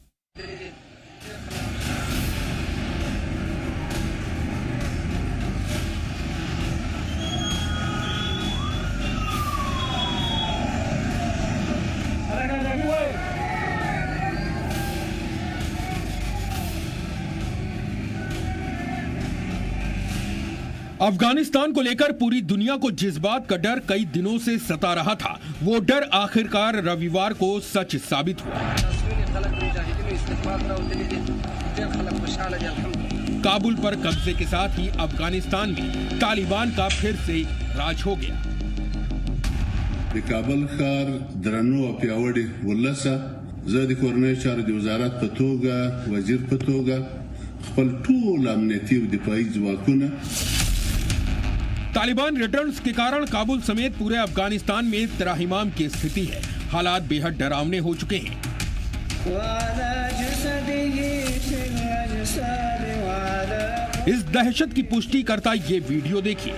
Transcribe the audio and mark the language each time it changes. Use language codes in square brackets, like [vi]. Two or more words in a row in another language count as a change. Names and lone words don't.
[hi] अफगानिस्तान को लेकर पूरी दुनिया को जिस बात का डर कई दिनों से सता रहा था, वो डर आखिरकार रविवार को सच साबित हुआ। काबुल पर कब्जे के साथ ही अफगानिस्तान में तालिबान का फिर से राज हो गया। [ps] काबुल ښار درنو او پیاوړي ولسه زه د کورنۍ چارو د وزارت په توګه وزیر په توګه خپل ټول امنیتي او دفاعي ځواکونه [hi] तालिबान रिटर्न्स के कारण काबुल समेत पूरे अफगानिस्तान में त्राहिमाम की स्थिति है। हालात बेहद डरावने हो चुके हैं। इस दहशत की पुष्टि करता ये वीडियो देखिए।